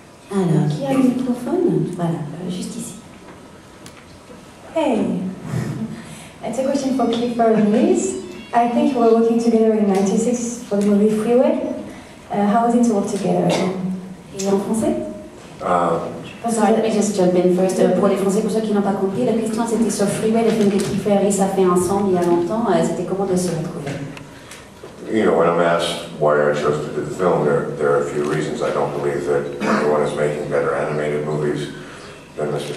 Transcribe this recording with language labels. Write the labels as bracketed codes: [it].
[fr] Alors, qui a le microphone? Voilà, juste ici. [en] Hey, it's a question for Kiefer and Louise. I think you were working together in '96 for the movie Freeway. How was it to work together? [fr] Et en français? [en] Sorry, let me just jump in first. [fr] Pour les Français, pour ceux qui n'ont pas compris, la question c'était sur Freeway, le film que Kiefer et Louise a fait ensemble il y a longtemps. C'était comment de se retrouver? [en] You know, when I'm asked why I chose to do the film, there are a few reasons. I don't believe that anyone is making better animated movies than Mr.